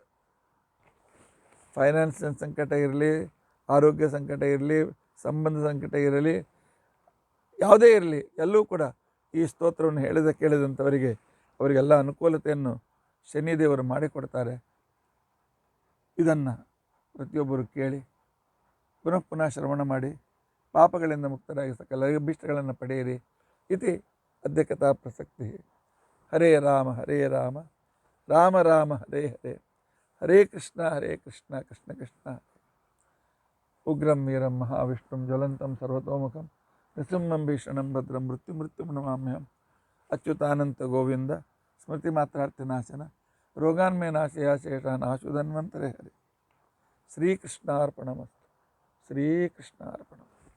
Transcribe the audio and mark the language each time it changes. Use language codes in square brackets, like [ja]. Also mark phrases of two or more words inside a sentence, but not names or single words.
[kn] ಫೈನಾನ್ಸಿಯಲ್ ಸಂಕಟ ಇರಲಿ, ಆರೋಗ್ಯ ಸಂಕಟ ಇರಲಿ, ಸಂಬಂಧ ಸಂಕಟ ಇರಲಿ, ಯಾವುದೇ ಇರಲಿ, ಎಲ್ಲವೂ ಕೂಡ ಈ ಸ್ತೋತ್ರವನ್ನು ಕೇಳಿದಂಥವರಿಗೆ ಅವರಿಗೆಲ್ಲ ಅನುಕೂಲತೆಯನ್ನು ಶನಿದೇವರು ಮಾಡಿಕೊಡ್ತಾರೆ. ಇದನ್ನು ಪ್ರತಿಯೊಬ್ಬರು ಕೇಳಿ ಪುನಃ ಶ್ರವಣ ಮಾಡಿ ಪಾಪಗಳಿಂದ ಮುಕ್ತರಾಗಿ ಸಕಲ ಅಭೀಷ್ಟಗಳನ್ನು ಪಡೆಯಿರಿ. [sa] ಇತಿ ಅದ್ಯ ಕಥಾ ಪ್ರಸಕ್ತಿ. ಹರೇ ರಾಮ ಹರೇ ರಾಮ ರಾಮ ರಾಮ ಹರೇ ಹರೇ, ಹರೇ ಕೃಷ್ಣ ಕೃಷ್ಣ ಕೃಷ್ಣ. ಉಗ್ರಂ ವೀರಂ ಮಹಾವಿಷ್ಣುಂ ಜ್ವಲಂತಂ ಸರ್ವತೋಮುಖಂ ನೃಸಿಂಹಂ ಭೀಷಣಂ ಭದ್ರಂ ಮೃತ್ಯುಂ ನಮಾಮ್ಯಹಂ. ಅಚ್ಯುತಾನಂತ ಗೋವಿಂದ ಸ್ಮೃತಿ ಮಾತ್ರಾರ್ಥನಾಶನ ರೋಗಾನ್ಮೇ ನಾಶಯ ಶೇಷಾನ್ ಆಶುಧನ್ವಂತರೇ ಹರಿ. ಶ್ರೀಕೃಷ್ಣಾರ್ಪಣಮಸ್ತು. ಶ್ರೀಕೃಷ್ಣಾರ್ಪಣ.